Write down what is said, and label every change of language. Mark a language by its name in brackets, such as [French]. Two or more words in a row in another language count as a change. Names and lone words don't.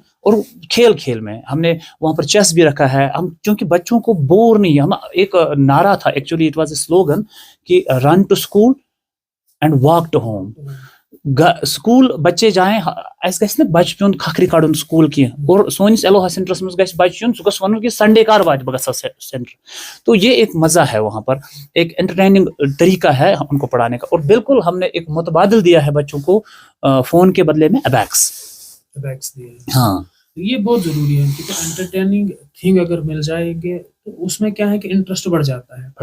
[Hindi] और खेल में हमने वहाँ पर चेस भी रखा है, हम क्योंकि बच्चों को बोर नहीं, हम एक नारा था, [English] actually it was a slogan [Hindi] कि [English] run to school and walk to home. [Hindi] स्कूल बच्चे जाएं, [Kashmiri] ऐसे गैस बच्चन खखरी कड़न स्कूल की, और सोनिस एलोहा सेंटरस में गैस बच्चन सह गस वनुन कि संडे कार वात बह गसा सेंटर। [Hindi] तो ये एक मजा है, वहाँ पर एक एंटरटेनिंग तरीका है उनको पढ़ाने का। और बिल्कुल हमने एक मुतबादिल दिया है बच्चों को फोन के बदले में अबैक्स दिया है। हाँ, ये बहुत जरूरी है क्योंकि [English] entertaining thing [Hindi] अगर मिल जाएंगे तो उसमें क्या है कि इंटरेस्ट बढ़ जाता है।